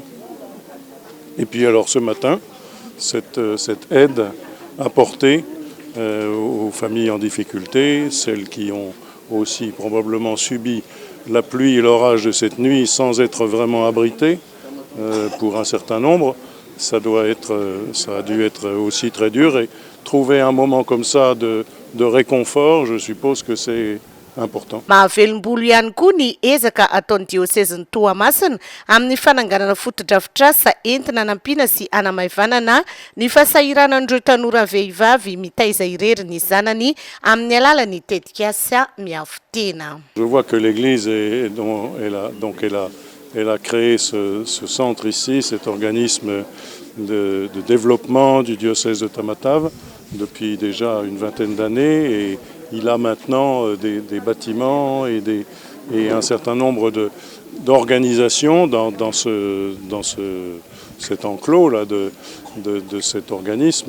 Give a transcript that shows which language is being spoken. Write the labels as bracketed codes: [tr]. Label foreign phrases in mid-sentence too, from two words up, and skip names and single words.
[fr] Et puis alors ce matin, cette aide apportée aux familles en difficulté, celles qui ont aussi probablement subi la pluie et l'orage de cette nuit sans être vraiment abritées, pour un certain nombre, ça a dû être aussi très dur. Et trouver un moment comme ça de réconfort, je suppose que c'est important. [mg] Mahavelom-bolo ihany koa ny ezaka ataon'ny diocèse-ny Toamasina amin'ny fananganana fotodrafitrasa entina nampiana sy hanamaivanana ny fahasahiranan'ireo tanora vehivavy mitaiza irery ny zanany amin'ny alalan'ny tetikasa miafitena. [fr] Je vois que l'Église elle a créé ce centre ici, cet organisme de développement du diocèse de Tamatave depuis déjà une vingtaine d'années et il a maintenant des bâtiments et un certain nombre d'organisations dans cet enclos là de cet organisme.